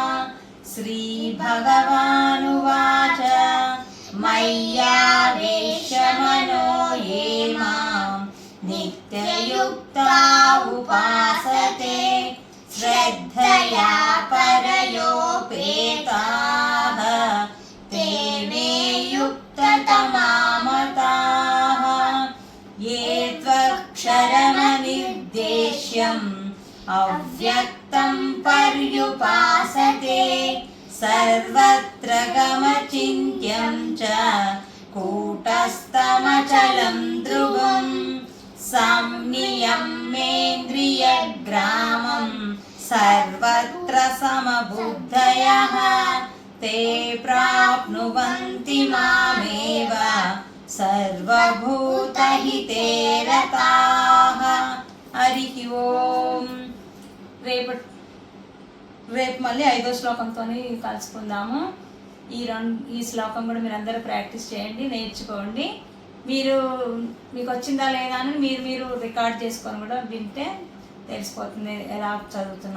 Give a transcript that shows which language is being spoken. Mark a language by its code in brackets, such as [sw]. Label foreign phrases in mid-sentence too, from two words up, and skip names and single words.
[sa] श्रीभगवानुवाच मय्यावेश्य मनो ये मां नित्ययुक्ता उपासते श्रद्धया परयोपेताः ते मे युक्ततमा मताः. ये त्वक्षरमनिर्देश्यं अव्यक्तं पर्युपासते सर्वत्र गमचिन्त्यं च कूटस्थमचलं ध्रुवं संनियम्येन्द्रियग्रामं सर्वत्र समबुद्धयः ते प्राप्नुवन्ति मामेव सर्वभूतहिते रताः। हरि ओम। [te] రేపు మళ్ళీ 5వ శ్లోకంతో కలుసుకుందాము. ఈ శ్లోకం కూడా మీరు అందరూ ప్రాక్టీస్ చేయండి, నేర్చుకోండి. మీకు వచ్చిందా లేదా అని మీరు రికార్డ్ చేసుకొని కూడా వింటే తెలిసిపోతుంది ఎలా చదువుతున్నారో ఏంటో.